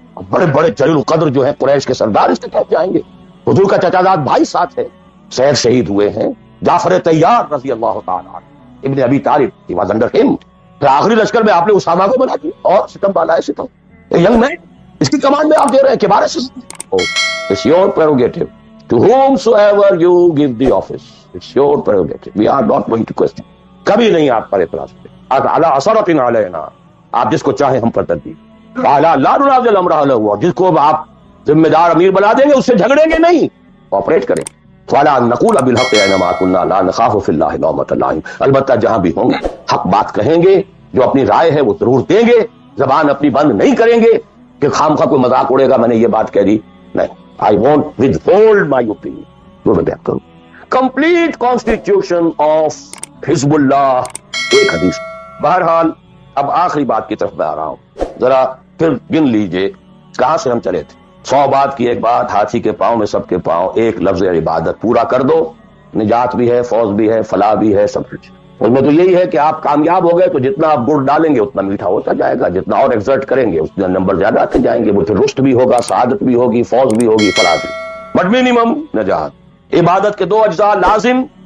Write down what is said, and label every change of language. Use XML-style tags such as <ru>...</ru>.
<ur>بڑے بڑے جلیل القدر جو ہیں قریش کے سردار اس کے تحت جائیں گے. حضور کا چچا زاد بھائی ساتھ ہے، سید شہید ہوئے ہیں، جعفر طیار رضی اللہ تعالی عنہ، ابن ابی طالب،</ur> <en>he was under him.</en> <ur>پھر آخری لشکر میں آپ نے اسامہ کو بنا دیا، اور ستم بالا ہے ستم.</ur> <en>young man,</en> <ur>اس کی کمان میں آپ دے رہے ہیں کبار ستم.</ur> <en>It's your prerogative. To whomsoever you give the office, it's your prerogative. We are not going to question.</en> <ur>کبھی نہیں آپ پر اعتراض کریں.</ur> <ar>علی عثرۃ علینا،</ar> <ur>آپ جس کو چاہیں ہم پر ترجیح.</ur> <ar>لا ننازل امرہ لہ،</ar> <ur>جس کو آپ ذمہ دار امیر بنا دیں گے اس سے جھگڑیں گے نہیں، کوآپریٹ کریں.</ur> <ar>وَلَا نَقُولَ بِالْحَقِّ أَيْنَمَا كُنَّا لَا نَخَافُ فِي اللَّهِ لَوْمَةَ لَائِمٍ.</ar> <ur>البتہ جہاں بھی ہوں گے حق بات کہیں گے، جو اپنی رائے ہے وہ ضرور دیں گے، زبان اپنی بند نہیں کریں گے کہ خام خواہ کوئی مذاق اڑے گا میں نے یہ بات کہہ دی. نہیں،</ur> <en>I won't withhold my opinion.</en> <ur>وہ میں بیان کروں.</ur> <en>Complete constitution of</en> <ur>حزب اللہ، ایک حدیث. بہرحال اب آخری بات کی طرف میں آ رہا ہوں، ذرا پھر گن لیجئے کہاں سے ہم چلے تھے؟ 100 بات کی ایک بات، ہاتھی کے پاؤں میں سب کے پاؤں، ایک لفظ عبادت پورا کر دو، نجات بھی ہے، فوز بھی ہے، فلاح بھی ہے، سب کچھ۔ اس میں تو یہی ہے کہ آپ کامیاب ہو گئے تو جتنا آپ گڑ ڈالیں گے اتنا میٹھا ہوتا جائے گا، جتنا اور ایکزرٹ کریں گے اتنا نمبر زیادہ آتے جائیں گے، وہ پھر رشت بھی ہوگا، سعادت بھی ہوگی، فوز بھی ہوگی، فلاح بھی۔</ur> <en>but minimum</en> <ur>نجات۔ عبادت کے 2 اجزاء لازم،</ur>